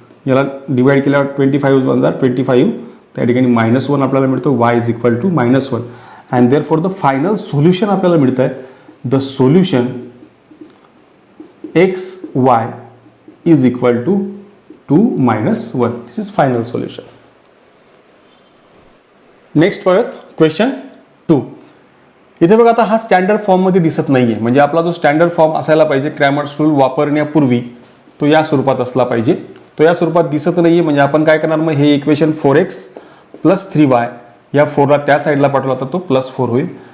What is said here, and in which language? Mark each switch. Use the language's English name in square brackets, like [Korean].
[Marathi] याला डिवाइड केल्यावर 25 25, त्या ठिकाणी -1 आपल्याला मिळतो. [English] Y is equal to -1 and therefore the final solution [Marathi] आपल्याला मिळत आहे [English] The solution X Y is equal to 2 - 1. This is final solution. Next पाहूयात question 2. [Marathi] इथे बघा आता हा स्टँडर्ड फॉर्ममध्ये दिसत नाहीये, म्हणजे आपला जो स्टँडर्ड फॉर्म असायला पाहिजे क्रॅमर्स रूल वापरण्यापूर्वी तो या स्वरूपात असला पाहिजे. तो या स्वरूपात दिसत नाहीये, म्हणजे आपण काय करणार मग हे इक्वेशन 4x + 3y या 4ला त्या साईडला पाठवला तर तो +4 होईल.